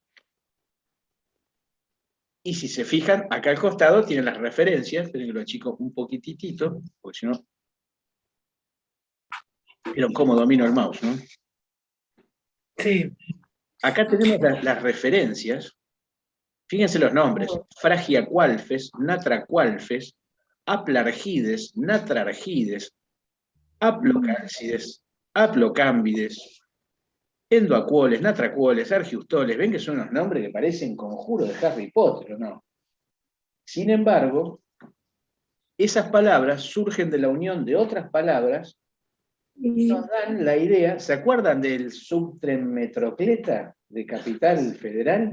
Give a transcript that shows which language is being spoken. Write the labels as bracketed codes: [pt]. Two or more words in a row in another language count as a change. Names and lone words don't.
[es] Y si se fijan, acá al costado tienen las referencias, esperen que lo achico un poquitito, porque si no, vieron cómo domino el mouse, ¿no? Sí. Acá tenemos las referencias, fíjense los nombres: Fragiacualfes, Natracualfes, Aplargides, Natrargides, Aplocálcides, Aplocámbides, Endoacuoles, Natracuoles, Argiustoles. Ven que son unos nombres que parecen conjuros de Harry Potter, ¿o no? Sin embargo, esas palabras surgen de la unión de otras palabras y nos dan la idea. ¿Se acuerdan del subtren Metrocleta de Capital Federal?